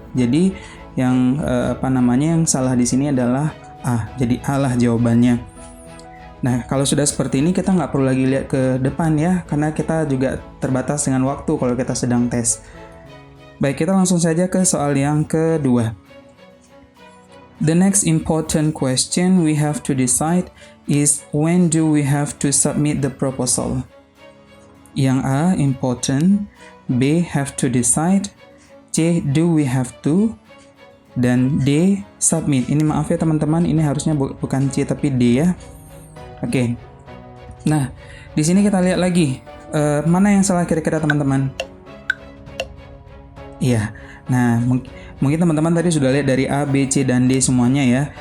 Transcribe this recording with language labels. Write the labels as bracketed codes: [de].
[id] Jadi yang yang salah di sini adalah A. Jadi A lah jawabannya. Nah, kalau sudah seperti ini kita nggak perlu lagi lihat ke depan ya, karena kita juga terbatas dengan waktu kalau kita sedang tes. Baik, kita langsung saja ke soal yang kedua. [en] The next important question we have to decide is when do we have to submit the proposal? [id] Yang A, important, B, [en] have to decide, [id] C, [en] do we have to, [id] dan D, submit. Ini maaf ya teman-teman, ini harusnya bukan C tapi D ya. Oke. Nah, di sini kita lihat lagi mana yang salah kira-kira teman-teman. Iya, nah mungkin teman-teman tadi sudah lihat dari A, B, C, dan D semuanya ya.